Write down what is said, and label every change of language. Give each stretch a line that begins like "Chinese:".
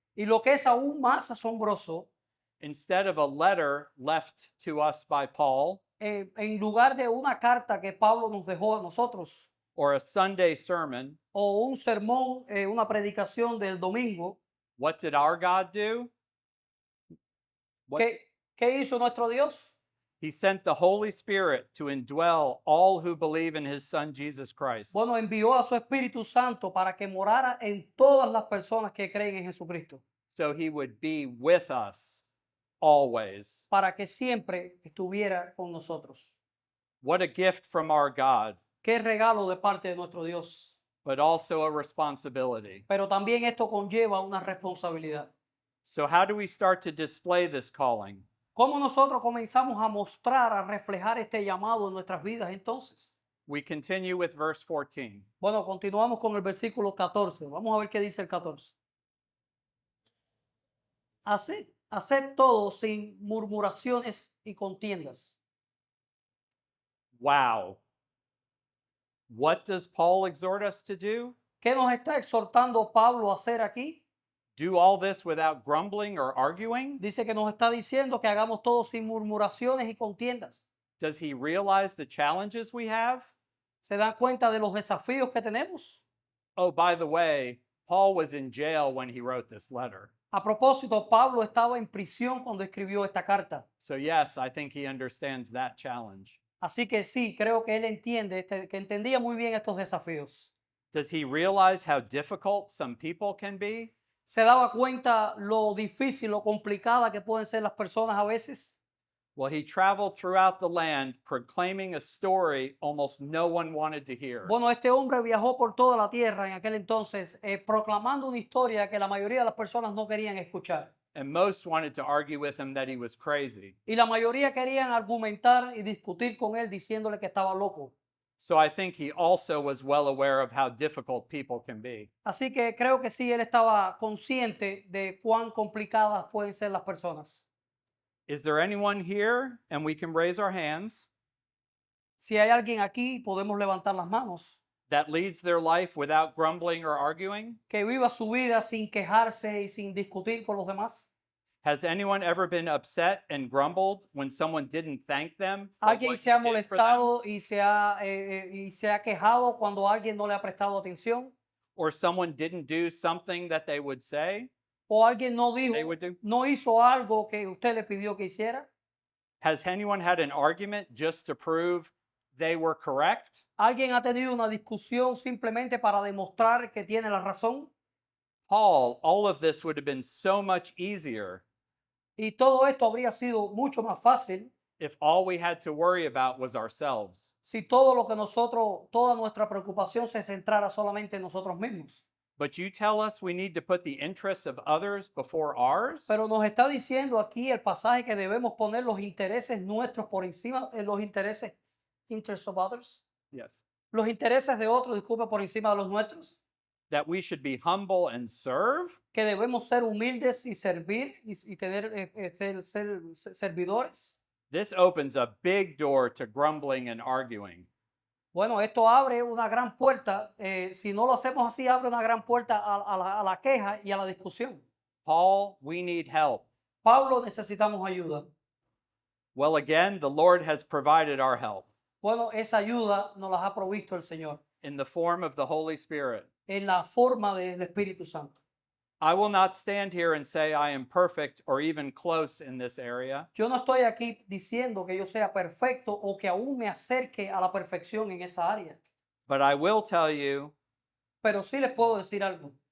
Spanish: Y lo que es aún más asombroso,
English: instead of a letter left to us by Paul
Spanish: en lugar de una carta que Pablo nos dejó a nosotros,
English: or a Sunday sermon,
Spanish: o un sermón, una predicación del domingo,
English: what did our God do? What
Spanish: ¿qué hizo nuestro Dios?
English: He sent the Holy Spirit to indwell all who believe in his Son Jesus Christ.
Spanish: Bueno, envió a su Espíritu Santo para que morara en todas las personas que creen en Jesucristo,
English: So he would be with us always.
Spanish: para que siempre estuviera con nosotros.
English: What a gift from our God,
Spanish: Qué regalo de parte de nuestro Dios.
English: but also a responsibility.
Spanish: Pero también esto conlleva una responsabilidad.
English: So, how do we start to display this calling?
Spanish: ¿Cómo nosotros comenzamos a mostrar, a reflejar este llamado en nuestras vidas entonces?
English: We continue with verse 14.
Spanish: Bueno, continuamos con el versículo 14. Vamos a ver qué dice el 14. Haced todo sin murmuraciones y contiendas.
English: Wow. What does Paul exhort us to do?
Spanish: ¿Qué nos está exhortando Pablo a hacer aquí?
English: Do all this without grumbling or arguing?
Spanish: Dice que nos está diciendo que hagamos todo sin murmuraciones y contiendas.
English: Does he realize the challenges we have?
Spanish: ¿Se dan cuenta de los desafíos que tenemos?
English: Oh, by the way, Paul was in jail when he wrote this letter.
Spanish: A propósito, Pablo estaba en prisión cuando escribió esta carta.
English: So, yes, I think he understands that challenge.
Spanish: Así que sí, creo que él entiende, que entendía muy bien estos desafíos.
English: Does he realize how difficult some people can be?
Spanish: ¿Se daba cuenta lo difícil, lo complicada que pueden ser las personas a veces?
English: Well, he traveled throughout the land proclaiming a story almost no one wanted to hear.
Spanish: Bueno, este hombre viajó por toda la tierra en aquel entonces, proclamando una historia que la mayoría de las personas no querían escuchar.
English: And most wanted to argue with him that he was crazy.
Spanish: Y la mayoría querían argumentar y discutir con él diciéndole que estaba loco.
English: So I think he also was well aware of how difficult people can be.
Spanish: Así que creo que sí, él estaba consciente de cuán complicadas pueden ser las personas.
English: Is there anyone here, and we can raise our hands,
Spanish: Si hay alguien aquí, podemos levantar las manos,
English: that leads their life without grumbling or arguing?
Spanish: que viva su vida sin quejarse y sin discutir con los demás.
English: Has anyone ever been upset and grumbled when someone didn't thank them for
Spanish: Alguien
English: what
Spanish: se ha
English: you did for them?
Spanish: molestado y se ha quejado cuando alguien no le ha prestado atención,
English: Or someone didn't do something that they would say
Spanish: o alguien no dijo,
English: they would do?
Spanish: no hizo algo que usted le pidió que hiciera.
English: Has anyone had an argument just to prove they were correct?
Spanish: Alguien ha tenido una discusión simplemente para demostrar que tiene la razón.
English: Paul, all of this would have been so much easier
Spanish: Y todo esto habría sido mucho más fácil
English: if all we had to worry about was ourselves.
Spanish: si todo lo que nosotros, toda nuestra preocupación se centrara solamente en nosotros mismos.
English: But you tell us we need to put the interests of others before ours?
Spanish: Pero nos está diciendo aquí el pasaje que debemos poner los intereses nuestros por encima de los intereses,
English: interests of others, Yes.
Spanish: los intereses de otros, disculpa, por encima de los nuestros.
English: That we should be humble and serve?
Spanish: Que debemos ser humildes y servir y tener, ser servidores.
English: This opens a big door to grumbling and arguing.
Spanish: Bueno, esto abre una gran puerta, si no lo hacemos así, abre una gran puerta a la queja y a la discusión.
English: Paul, we need help.
Spanish: Pablo, necesitamos ayuda.
English: Well, again, the Lord has provided our help
Spanish: Bueno, esa ayuda nos la ha provisto el Señor
English: in the form of the Holy Spirit.
Spanish: en la forma del Espíritu Santo.
English: I will not stand here and say I am perfect or even close in this area.
Spanish: Yo no estoy aquí diciendo que yo sea perfecto o que aún me acerque a la perfección en esa área,
English: But I will tell you
Spanish: pero sí les puedo decir algo.